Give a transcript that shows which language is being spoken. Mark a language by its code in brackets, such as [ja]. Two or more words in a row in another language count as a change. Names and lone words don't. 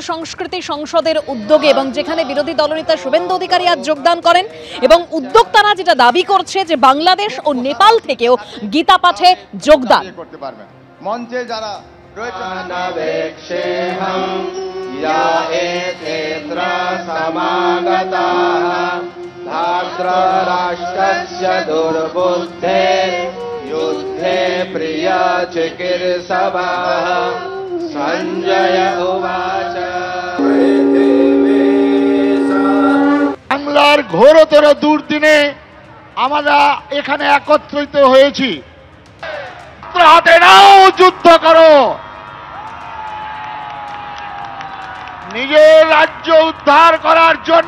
[bn] সংস্কৃতি সংসদের উদ্যোগে এবং যেখানে বিরোধী দলনেতা শুভেন্দু অধিকারী আজ যোগদান করেন এবং উদ্যোক্তারা যেটা দাবি করছে যে বাংলাদেশ ও নেপাল থেকেও গীতা পাঠে যোগদান করতে পারবেন। মঞ্চে যারা [sa] युद्धे प्रिय चिकीर्षवः संजय उवाच। [bn] বাংলার ঘোরতর দুর্দিনে আমরা এখানে একত্রিত হয়েছি। হাতে নাও, যুদ্ধ করো, নিজের রাজ্য উদ্ধার করার জন্য।